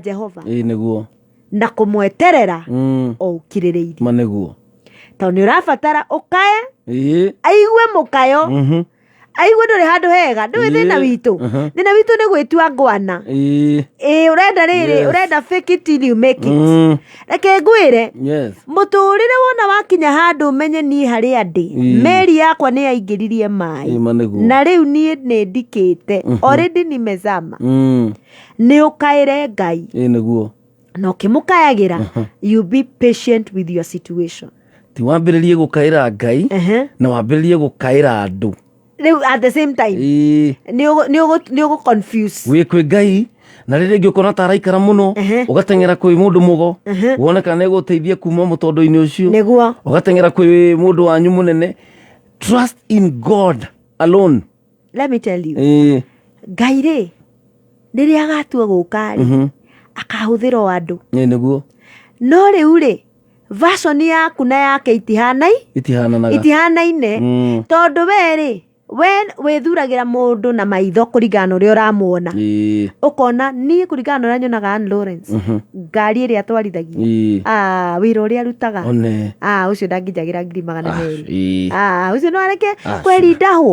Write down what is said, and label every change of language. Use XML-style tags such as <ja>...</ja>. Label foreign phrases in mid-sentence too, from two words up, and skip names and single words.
<ki>Jehova na kũmweterera o ũkirĩrĩirie tondũ nĩ ũrabatara ũkae aigue mũkayo aigue ndũrĩ handũ hega ndũĩ thĩna witũ nĩ gwĩtua ngwana ũrenda rĩrĩ ũrenda</ki> <en>fake it till you make it</en> <ki>reke ngwĩre mũtũrĩre wona wakinya handũ ũmenye niĩ harĩa ndĩ meri yakwa nĩ yaingĩririe maĩ na rĩu niĩ nĩ ndikĩte already nimezama nĩ ũkaĩre Ngai na ũkĩmũkayagĩra</ki> <en>you be patient with your situation</en> <ki>ti wambĩrĩrie gũkaĩra Ngai na wambĩrĩrie gũkaĩra andũ</ki> <en>at the same time</en> <ki>nĩ ũgũ</ki> <en>confuse</en> <ki>wĩ kwĩ Ngai na rĩrĩa ingĩ ũkona ta araikara mũno ũgateng'era kwĩ mũndũ mũgo wone kana nĩgũteithia kuma mũtondo-inĩ ũcio nĩguo ũgateng'era kwĩ mũndũ wanyu mũnene</ki> <en>trust in God alone let me tell you</en> <ki>Ngai rĩ rĩrĩa agatua gũka rĩ akahũthĩra o andũ nĩguo no rĩu rĩ version yaku na yake itihanaine tondũ we rĩ we wĩthuragĩra mũndũ na maitho kũringana na ũrĩa ũramuona ũkona niĩ kũringana na ũrĩa nyonaga Ann Lawrence ngari ĩrĩa atwarithagia wĩra ũrĩa arutaga ũcio ndangĩnjagĩra 200,000 ũcio no areke kwerinda hũ</ki>